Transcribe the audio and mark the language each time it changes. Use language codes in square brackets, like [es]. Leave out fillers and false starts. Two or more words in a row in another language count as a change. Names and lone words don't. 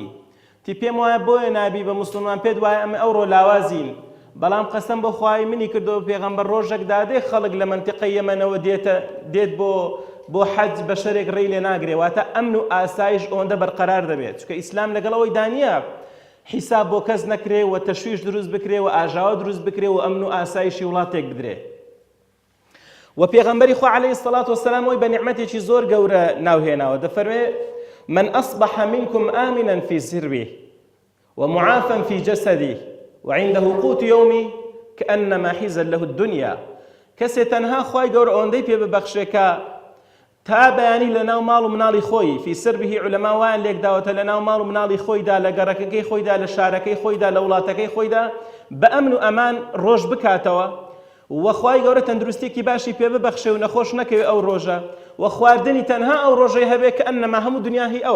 [ckb] تی پێم وایە بۆیە نابی بە موسڵمان، پێت وایە ئەمە ئەوڕۆ لاوازین، بەڵام قەسەم بە خوای منی کردەوە پێغەمبەر ڕۆژێک دادێ خەڵک لە منتیقەی یەمەنەوە دێت بۆ حەج بە شەرێک ڕێی لێ ناگرێ، واتە ئەمن و ئاسایش ئەوەندە بەرقەرار دەبێت، چونکە ئیسلام لەگەڵەوەی دانیە حیساب بۆ کەس نەکرێ و تەشویش دروست بکرێ و ئاژاوە دروست بکرێ و ئەمن و ئاسایشی وڵاتێک بدرێ. و پێغەمبەری خوا [ar] عەلەیهی سەڵات وەسەلام [ckb] وەی بە نیعمەتێکی زۆر گەورە ناوهێناوە، دەفەرمێ [ar] من أصبح منكم آمنا في سره ومعافا في جسده وعنده قوت يومي كأنما حيزا له الدنيا. [ckb] کەسێ تەنها خوای گەورە ئەوەندەی پێ ببەخشێ کە تا بەیانی لەناو ماڵ و مناڵی خۆی، [ar] فی سربه [ckb] عولەما وایان لێک داوەتە لەناو ماڵ و مناڵی خۆیدا، لە گەڕەکەکەی خۆیدا، لە شارەکەی خۆیدا، لە وڵاتەکەی خۆیدا بە ئەمن و ئەمان ڕۆژ بکاتەوە، و خوای گەورە تەندروستێکی باشی پێ ببەخشێ و نەخۆش نەکەوێ ئەو ڕۆژە، و خواردنی تەنها ئەو ڕۆژەی هەبێ کە ئەنەما هەموو دنیا هی ئەوە.